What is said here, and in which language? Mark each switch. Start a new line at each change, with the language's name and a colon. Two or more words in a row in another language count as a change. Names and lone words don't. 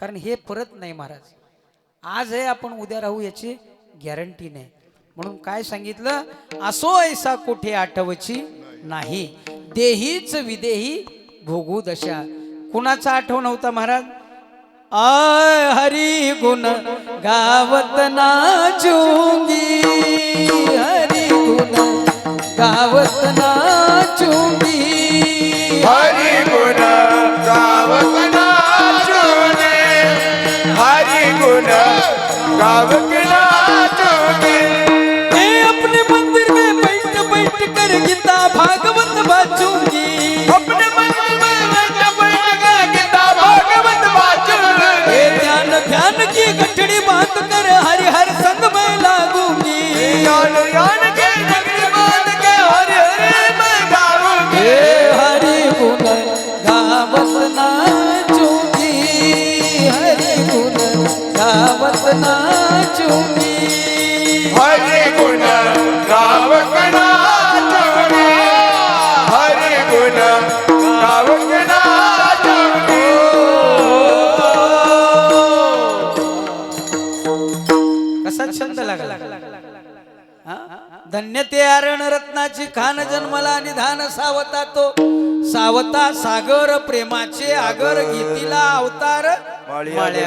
Marathi: कारण हे परत नाही महाराज. आज आहे आपण उद्या राहू याची गॅरंटी नाही. म्हणून काय सांगितलं, असो ऐसा कुठे आठवची नाही, देहीच विदेही भोगू दशा. कुणाचा आठव नव्हता महाराज?
Hindi: आय हरी गुण गावत नाचूंगी, हरी गुण गावत नाचूंगी, हरी गुण गावत नाचोगे, हरी गुण गावत नाचोगे. अपने मंदिर में बैठ बैठ कर गीता भागवत बाचूंगी, अपने मंदिर में बैठ कर गीता भागवत बाचूंगी. ध्यान ध्यान की गठड़ी बांध कर हरि हर संग में लागूंगी, यान यान के नगरी बांध के हरि हरि मैं गाऊंगी. हरि गुण गावत नाचूंगी, हरि गुण गावत नाचूंगी, हरि गुण गावत नाचोगे, हरि गुण गावत नाचोगे.
Marathi: कसा छंद लागला. हा? धन्य ते आरण रत्नाची खान जन्मला निधान सावता तो, सावता सागर प्रेमाचे आगर घेतीला अवतार माळ्या.